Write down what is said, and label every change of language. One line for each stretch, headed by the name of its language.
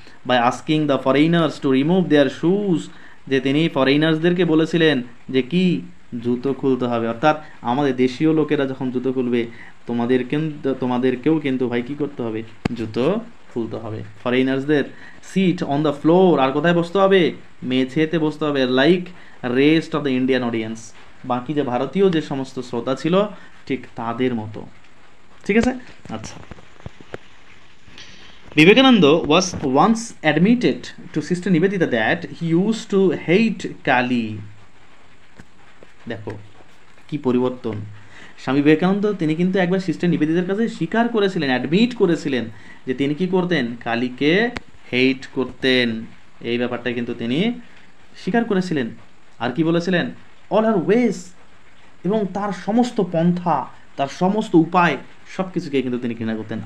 English: by asking the foreigners to remove their shoes,
Bangla: যে তিনি ফরেনার্সদেরকে বলেছিলেন যে কি, জুতো খুলতে হবে, অর্থাৎ আমাদের দেশীয় লোকেরা যখন জুতো খুলবে তোমাদেরকেও কিন্তু ভাই কি করতে হবে, জুতো খুলতে হবে। ফরেনার্সদের
English: sit on the floor,
Bangla: আর কোথায় বসতে হবে? মেঝেতে বসতে হবে,
English: like rest of the Indian audience,
Bangla: বাকি যে ভারতীয় যে সমস্ত শ্রোতা ছিল ঠিক তাদের মতো, ঠিক আছে।
English: আচ্ছা, Vivekananda was once admitted to Sister Nivedita that he used to hate Kali.
Bangla: দেখো কি পরিবর্তন। স্বামী বিবেকানন্দ তিনি কিন্তু একবার সিস্টার নিবেদিতার কাছে স্বীকার করেছিলেন, অ্যাডমিট করেছিলেন যে তিনি কি করতেন, কালীকে হেট করতেন, এই ব্যাপারটা কিন্তু তিনি স্বীকার করেছিলেন। আর কি বলেছিলেন?
English: all her ways,
Bangla: এবং তার সমস্ত পন্থা, তার সমস্ত উপায়, সব কিছুকে কিন্তু তিনি ঘৃণা করতেন।